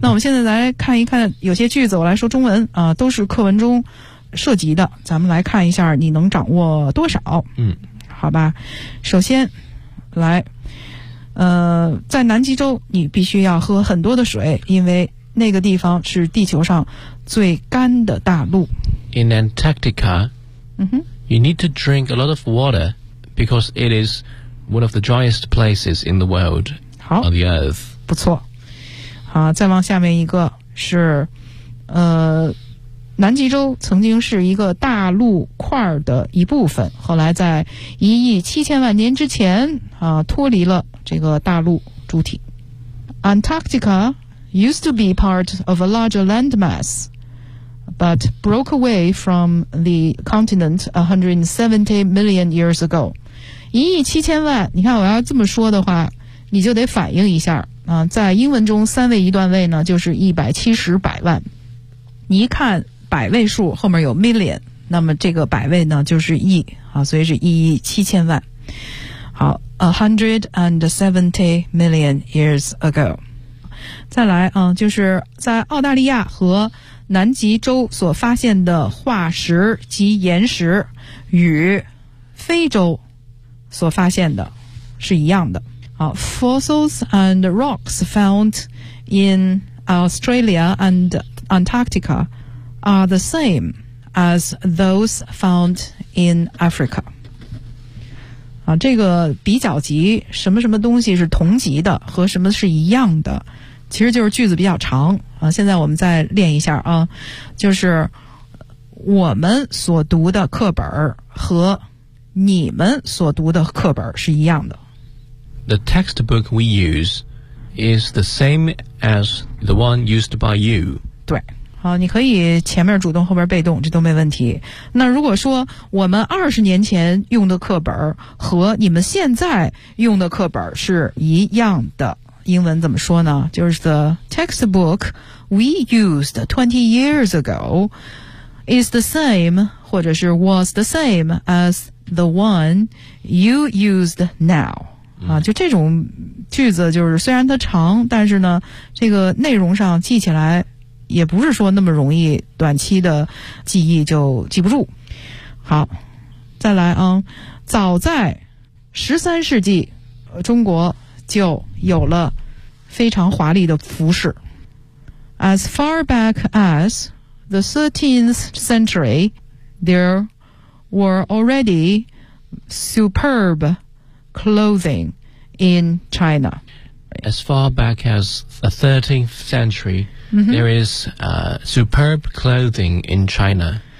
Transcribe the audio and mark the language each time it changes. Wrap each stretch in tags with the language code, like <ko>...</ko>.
<zh>那我们现在来看一看有些句子，我来说中文啊，都是课文中涉及的，咱们来看一下你能掌握多少。嗯，好吧，首先来，在南极洲你必须要喝很多的水，因为那个地方是地球上最干的大陆。</zh> <en>In Antarctica,、you need to drink a lot of water because it is one of the driest places in the world on the earth.</en> <zh>不错。好，再往下面一个是南极洲曾经是一个大陆块的一部分，后来在1亿7000万年之前脱离了这个大陆主体。</zh> <en>Antarctica used to be part of a larger landmass, but broke away from the continent 170 million years ago.</en> <zh>一亿七千万，你看我要这么说的话，你就得反应一下啊，在英文中三位一段位呢，就是170百万。你一看百位数后面有 million， 那么这个百位呢就是亿啊，所以是一亿七千万。</zh> <en>好 ，170 million years ago。</en> <zh>再来啊，就是在澳大利亚和南极洲所发现的化石及岩石，与非洲所发现的是一样的。</zh> <en>好 ，fossils and rocks found in Australia and Antarctica are the same as those found in Africa。</en> <zh>啊，这个比较级，什么什么东西是同级的，和什么是一样的，其实就是句子比较长啊。现在我们再练一下啊，就是我们所读的课本和你们所读的课本是一样的。</zh> <en>The textbook we use is the same as the one used by you.</en> <zh>对，好，你可以前面主动后边被动，这都没问题。那如果说我们20年前用的课本和你们现在用的课本是一样的，英文怎么说呢？</zh> <en>就是 the textbook we used 20 years ago is the same 或者是 was the same as the one you used now。</en> <zh>啊，就这种句子，就是虽然它长，但是呢，这个内容上记起来也不是说那么容易，短期的记忆就记不住。好，再来啊，早在13世纪，中国就有了非常华丽的服饰。</zh> <en>As far back as the 13th century, there were already superb clothing. In China. As far back as the 13th century,、there is、superb clothing in China.</en>